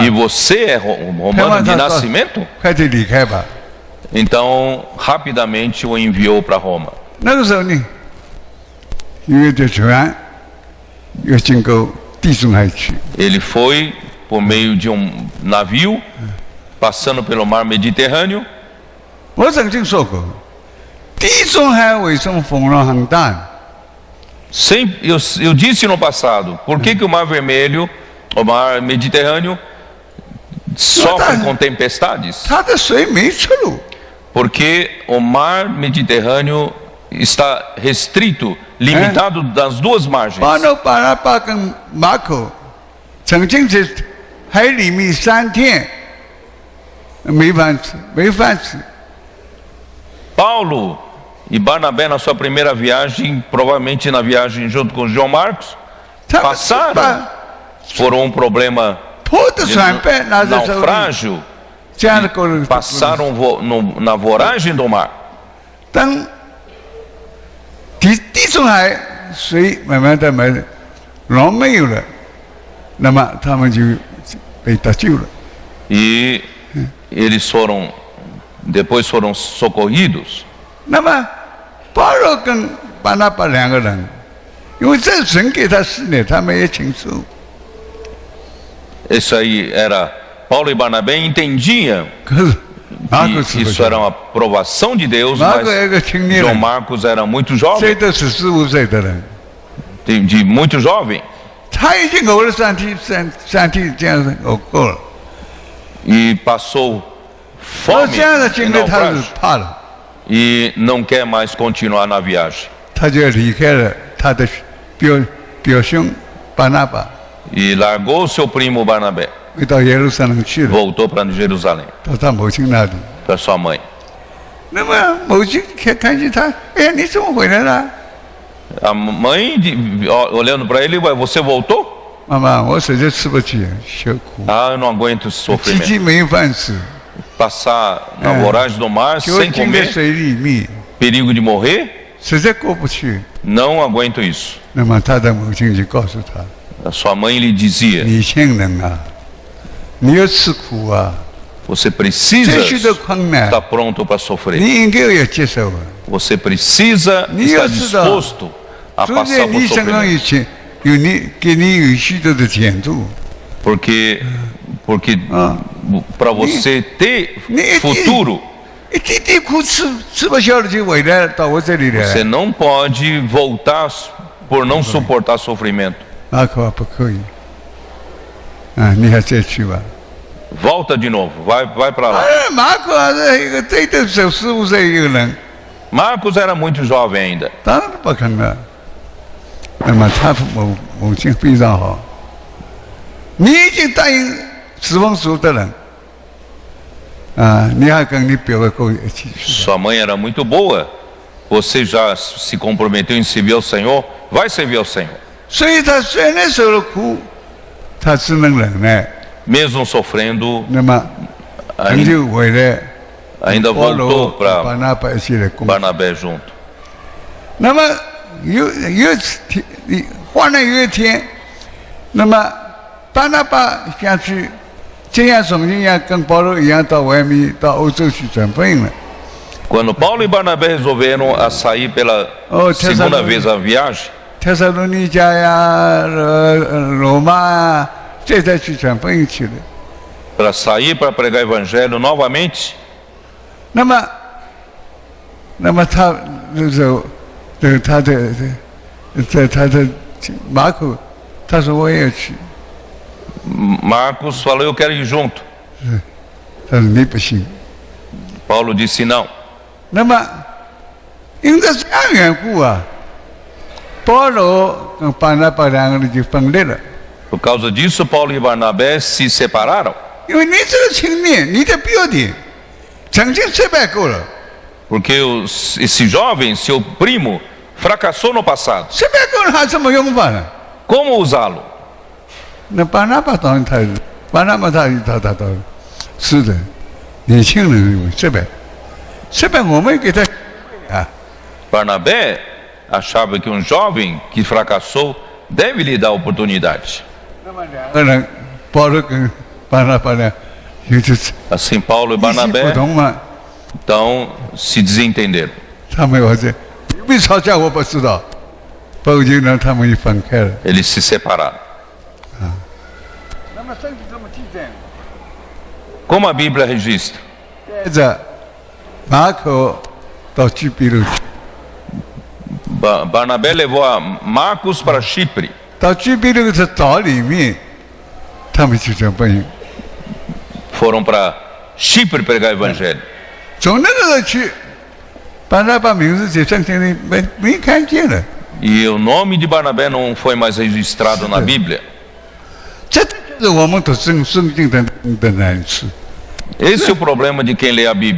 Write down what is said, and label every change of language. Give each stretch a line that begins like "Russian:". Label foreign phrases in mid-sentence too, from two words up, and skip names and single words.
Portuguese: E você é romano de nascimento?
Chinese: 快点离开吧。
Portuguese: Então, rapidamente o enviou para Roma.
Chinese: 那个时候呢，因为这船要经过地中海去，
Portuguese: Ele foi por meio de um navio, passando pelo mar Mediterrâneo.
Chinese: 我曾经说过，地中海为什么风浪很大？
Portuguese: Eu disse no passado, por que o mar vermelho, o mar Mediterrâneo, sofre com tempestades?
Chinese: 它的水没出路。
Portuguese: Porque o mar Mediterrâneo está restrito, limitado das duas margens.
Chinese: 巴拿巴跟马可曾经在海里面3天没饭吃。
Portuguese: Paulo e Barnabé, na sua primeira viagem, provavelmente na viagem junto com João Marcos, passaram por um problema
Chinese: 拖着船被拿着手里，
Portuguese: naufrágio,
Chinese: 这样的过程
Portuguese: passaram na voragem do mar.
Chinese: 当地中海水慢慢的浪没有了，那么他们就被得救了。
Portuguese: E eles depois foram socorridos.
Chinese: 那么保罗跟巴拿巴2个人，因为这神给他使命，他们也清楚。
Portuguese: Isso aí era Paulo e Barnabé entendiam
Chinese: 可是
Portuguese: que isso era uma aprovação de Deus, mas João Marcos era muito jovem,
Chinese: 这都是15岁的人，
Portuguese: de muito jovem,
Chinese: 他已经呕了3天这样子呕够了。
Portuguese: e passou
Chinese: 到
Portuguese: fome
Chinese: 这样的经
Portuguese: e
Chinese: 历，他是
Portuguese: naufrágio,
Chinese: 怕了，
Portuguese: e não quer mais continuar na viagem.
Chinese: 他就离开了他的表兄巴拿巴，
Portuguese: E largou seu primo Barnabé,
Chinese: 回到耶路撒冷去了，
Portuguese: voltou para Jerusalém,
Chinese: 到他母亲那里。
Portuguese: para sua mãe.
Chinese: 那么母亲看见他，哎，你怎么回来了？
Portuguese: A mãe, olhando para ele, ué, você voltou?
Chinese: 妈妈，我实在吃不起，受苦，
Portuguese: Ah, eu não aguento esse
Chinese: 自
Portuguese: sofrimento.
Chinese: 己没饭吃，
Portuguese: Passar na voragem do mar
Chinese: 就
Portuguese: sem
Chinese: 浸在
Portuguese: comer,
Chinese: 水里面，
Portuguese: perigo de morrer,
Chinese: 实在过不去。
Portuguese: não aguento isso.
Chinese: 那么他的母亲就告诉他：
Portuguese: A sua mãe lhe dizia:
Chinese: 年轻人啊，你要吃苦啊，
Portuguese: você precisa
Chinese: 这许多困难，
Portuguese: estar pronto para sofrer.
Chinese: 你应该要接受啊。
Portuguese: Você precisa estar disposto a
Chinese: 昨
Portuguese: passar
Chinese: 天
Portuguese: por
Chinese: 你身上
Portuguese: sofrimento.
Chinese: 有钱，给你有许多的前途，
Portuguese: Porque para você ter futuro,
Chinese: 一点点苦吃不消了就回来到我这里来
Portuguese: você
Chinese: 了。
Portuguese: não pode voltar por não suportar sofrimento.
Chinese: 马可不可以啊，你还再去吧。
Portuguese: Volta de novo, vai para lá.
Chinese: 马可是一个最多15岁一个人，
Portuguese: Marcos era muito jovem ainda.
Chinese: 当然不可能。那么他母亲非常好，你已经答应死亡书的人啊，你还跟你表哥一起去。
Portuguese: Sua mãe era muito boa. Você já se comprometeu em servir ao Senhor? Vai servir ao Senhor.
Chinese: 所以他虽然受了苦，他只能忍耐。
Portuguese: Mesmo sofrendo,
Chinese: 那么很久回来，
Portuguese: ainda
Chinese: 保罗
Portuguese: voltou para
Chinese: 巴拿巴一起来工作。
Portuguese: Barnabé junto.
Chinese: 那么有换了有一天，那么巴拿巴想去，就像从前一样，跟保罗一样到外面到欧洲去传福音了。
Portuguese: Quando Paulo e Barnabé resolveram a sair pela segunda vez a viagem,
Chinese: 特撒罗尼迦呀、罗马啊，这才去传福音去了。
Portuguese: para sair para pregar o evangelho novamente,
Chinese: 那么他那时候，他的马可，他说我也要去，
Portuguese: Marcos falou: Eu quero ir junto.
Chinese: 他说你不行。
Portuguese: Paulo disse: Não.
Chinese: 那么因着这样缘故啊，保罗跟巴拿巴两个人就分裂了。
Portuguese: Por causa disso, Paulo e Barnabé se separaram.
Chinese: 因为你这个青年，你的表弟曾经失败过了，
Portuguese: Porque esse jovem, seu primo, fracassou no passado.
Chinese: 失败过了还怎么用法呢？
Portuguese: Como usá-lo?
Chinese: 那巴拿巴当然巴拿巴他是的，年轻人有失败我们给他啊，
Portuguese: Barnabé achava que um jovem que fracassou deve lhe dar oportunidade.
Chinese: 两个人保罗跟巴拿巴呢，就是
Portuguese: Assim, Paulo e
Chinese: 意思不
Portuguese: Barnabé
Chinese: 同嘛，
Portuguese: então se desentenderam.
Chinese: 他们或者有没有吵架我不知道，不久呢他们就分开了。
Portuguese: Eles se separaram.
Chinese: 那么圣经怎么记载？
Portuguese: Como a Bíblia registra?
Chinese: 接着马可到居比路去，
Portuguese: Barnabé levou a Marcos para Chipre.
Chinese: 到居比路的岛里面，他们就传福音。
Portuguese: Foram para Chipre pregar o evangelho.
Chinese: 从那个时候去，巴拿巴名字在圣经里没看见了。
Portuguese: E o nome de Barnabé não foi mais registrado na Bíblia.
Chinese: 这就是我们读圣经的难处。
Portuguese: Esse é o problema de quem lê a Bíblia.